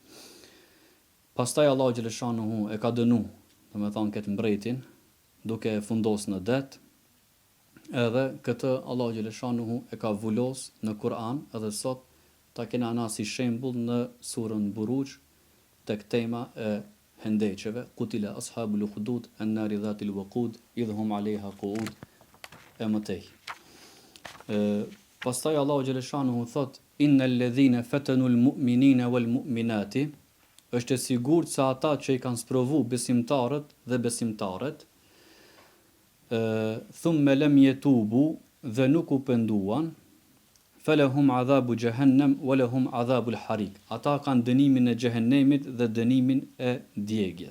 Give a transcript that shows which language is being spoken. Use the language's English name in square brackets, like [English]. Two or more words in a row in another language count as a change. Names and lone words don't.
[Albanian] Pastaj Allahu xhaleshanuhu e ka dënu, këtë mbretin, duke fundos në det, edhe këtë Allahu xhaleshanuhu e ka vulos në Kur'an, edhe sot ta kena na si shembull në surën Buruj, tek tema e hendeqeve, [Arabic] قتل أصحاب الأخدود النار ذات الوقود إذ هم عليها قعود [Albanian] e mëtej. Pastaj Allahu xhaleshanuhu thot [Arabic] إن الذين فتنوا المؤمنين والمؤمنات, [Albanian] është e sigurt se ata që i kanë sprovu besimtarët dhe besimtaret, [Arabic] ثم لم يتوبوا, [Albanian] dhe nuk u penduan, [Arabic] فلهم عذاب جهنم ولهم عذاب الحريق. [Albanian] Ata kanë dënimin e xhehenemit dhe dënimin e djegjes.